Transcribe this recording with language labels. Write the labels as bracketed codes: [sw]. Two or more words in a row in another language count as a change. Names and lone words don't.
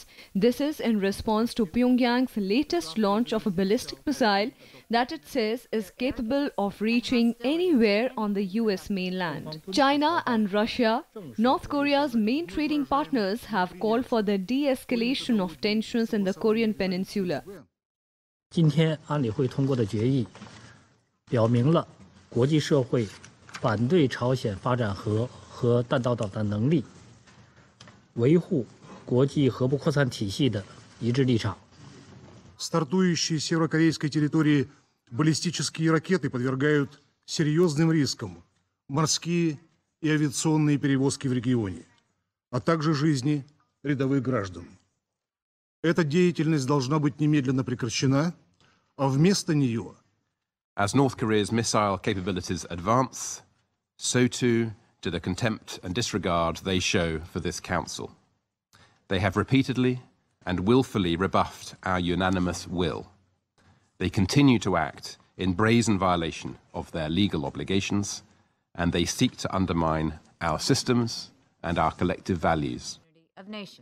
[en] This is in response to Pyongyang's latest launch of a ballistic missile that it says is capable of reaching anywhere on the US mainland. China and Russia, North Korea's main trading partners, have called for the de-escalation of tensions in the Korean peninsula. [zh] 今天安理会通过的决议，表明了国际社会反对朝鲜发展核和弹道导弹能力，维护国际核不扩散体系的一致立场。 [ru] Стартующие с северокорейской территории баллистические ракеты подвергают серьезным рискам морские и авиационные перевозки в регионе, а также жизни рядовых граждан. Эта деятельность должна быть немедленно прекращена, а вместо нее... [en] As North Korea's missile capabilities advance, so too do the contempt and disregard they show for this Council. They have repeatedly and willfully rebuffed our unanimous will. They continue to act in brazen violation of their legal obligations, and they seek to undermine our systems and our collective values.